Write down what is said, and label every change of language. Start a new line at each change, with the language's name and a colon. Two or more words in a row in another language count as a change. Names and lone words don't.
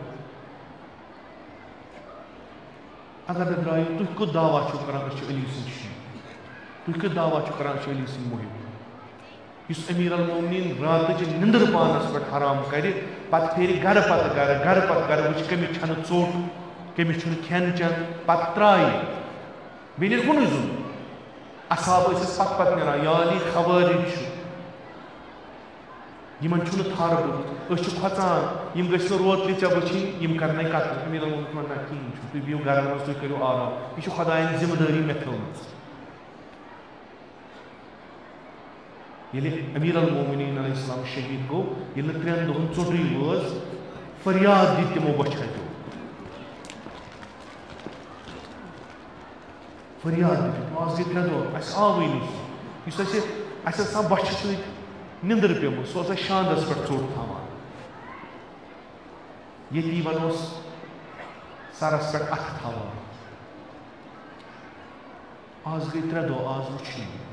Kashmiri: اگر نہٕ درٛایِو تُہۍ کوٚت دعوا چھِو کران أسۍ چھِ علی سٕنٛدۍ شُرۍ تُہۍ کیٛاہ دعوا چھِو کران أسۍ چھِ علی سٕنٛدۍ مُحب یُس امیر المومنین راتٕچ نِندٕر پانس پٮ۪ٹھ حرام کرِ پتہٕ پھیرِ گرٕ پتہٕ گرٕ وٕچھِ کٔمِس چھنہٕ ژوٚٹ کٔمِس چھُنہٕ کھٮ۪ن چٮ۪ن پتہٕ ترٛایہِ بیٚیہِ نیرِ کُنُے زوٚن اصحاب ٲسِس پتہٕ نیران یا علی خوٲرج چھُ یِمن چھُنہٕ تھر بُتھ أسۍ چھِ کھۄژان یِم گٔژھۍ نہٕ روتلہِ ژےٚ وٕچھِنۍ یِم کرنَے قتل امیر المومنین ووٚن نہ کِہیٖنۍ چھُ تُہۍ بِہِو گرن منٛز تُہۍ کٔرِو آرام یہِ چھُ خۄدایَن ذمہٕ دٲری مےٚ تھٲومٕژ ییٚلہِ امیر المومنین
Arabic: علیہ السلام
Kashmiri: شہیٖد گوٚو ییٚلہِ نہٕ 3 دۄہن ژوٚٹٕے وٲژ فریاد دِتۍ تِمو بۄچھِ ہَتیو فریاد آز گئی 3 دۄہ اَسہِ آوٕے نہٕ سُہ یُس اَسہِ آسان بَچھِ سۭتۍ نِندٕر پیوٚمُت سُہ اوس اَسہِ شاندَس پٮ۪ٹھ ژوٚٹ تھاوان یتیٖمن اوس سرس پٮ۪ٹھ اَتھٕ تھاوان آز گٔے 3 دۄہ آز وٕچھٕے